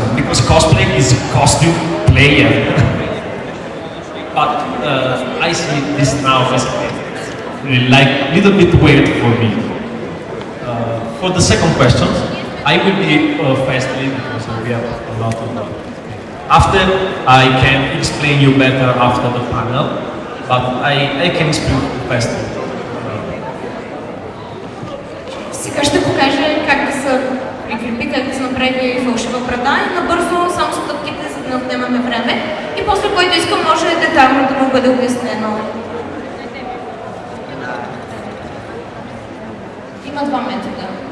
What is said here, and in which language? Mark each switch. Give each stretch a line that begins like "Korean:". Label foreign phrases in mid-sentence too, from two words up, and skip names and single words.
English: Because cosplay is costume player. But I see this now as like a little bit weird for me. For the second question, I will be firstly because we have a lot of. After I can explain you better after the panel, but I can explain firstly.
Bulgarian: Сега ще покажа как да се прикрепи, как да се направи фалшива брада и набързо само стъпките, за да не отнемаме време. И после, който иска, може детайлно да му бъде обяснено. Има два метода.